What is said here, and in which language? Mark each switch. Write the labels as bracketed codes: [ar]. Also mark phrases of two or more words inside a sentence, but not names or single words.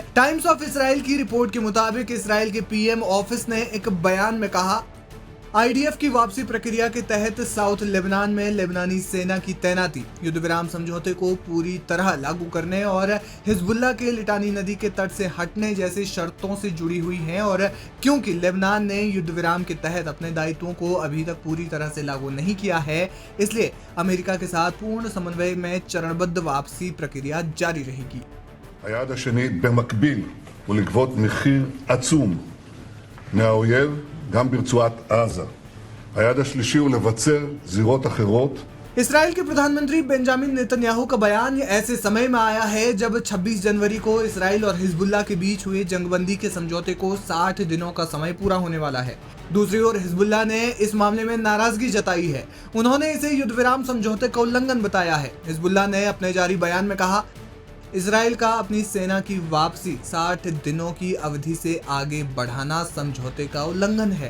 [hi] टाइम्स ऑफ इसराइल की रिपोर्ट के मुताबिक इसराइल के [en] PM office [hi] ने एक बयान में कहा, आईडीएफ की वापसी प्रक्रिया के तहत साउथ लेबनान में लेबनानी सेना की तैनाती युद्ध विराम समझौते को पूरी तरह लागू करने और हिजबुल्लाह के लिटानी नदी के तट से हटने जैसी शर्तों से जुड़ी हुई है। और क्योंकि लेबनान ने युद्ध विराम के तहत अपने दायित्वों को अभी तक पूरी तरह से लागू नहीं किया है, इसलिए अमेरिका के साथ पूर्ण समन्वय में चरणबद्ध वापसी प्रक्रिया जारी रहेगी। [he] היעד השני במקביל הוא לגבות מחיר עצום מהאויב גם ברצועת עזה. היעד השלישי הוא לבצר זירות אחרות. [hi] इसराइल के प्रधानमंत्री बेंजामिन नेतन्याहू का बयान ऐसे समय में आया है जब 26 जनवरी को इसराइल और हिजबुल्लाह के बीच हुए जंगबंदी के समझौते को 60 दिनों का समय पूरा होने वाला है। दूसरी ओर हिजबुल्लाह ने इस मामले में नाराजगी जताई है। उन्होंने इसे युद्ध विराम समझौते का उल्लंघन बताया है। हिजबुल्लाह ने अपने जारी बयान में कहा, इसराइल का अपनी सेना की वापसी 60 दिनों की अवधि से आगे बढ़ाना समझौते का उल्लंघन है।